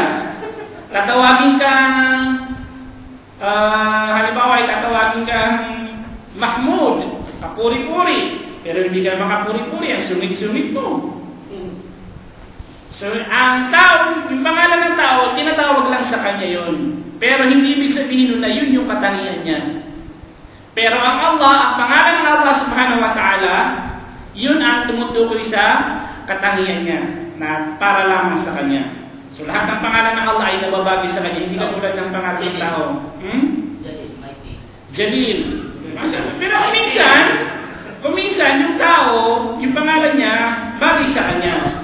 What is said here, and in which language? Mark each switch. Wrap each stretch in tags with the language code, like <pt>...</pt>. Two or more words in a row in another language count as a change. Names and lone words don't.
<tl>Tatawagin kang, halimbawa ay tatawagin kang Mahmud, kapuri-puri. Pero hindi ka naman kapuri-puri, ang sungit-sungit mo. So, ang tao, yung pangalan ng tao, tinatawag lang sa kanya yon. Pero hindi ibig sabihin na yun yung katangian niya. Pero ang Allah, ang pangalan ng Allah</tl> <ar>سبحانه وتعالى,</ar> <tl>yun ang tumutukoy sa katangian niya na para lamang sa kanya. So lahat ng pangalan ng Allah ay nababagi sa kanya, hindi katulad ng pangalan ng tao. Jalil. Pero kung minsan yung tao, yung pangalan niya, bagay sa kanya.</tl>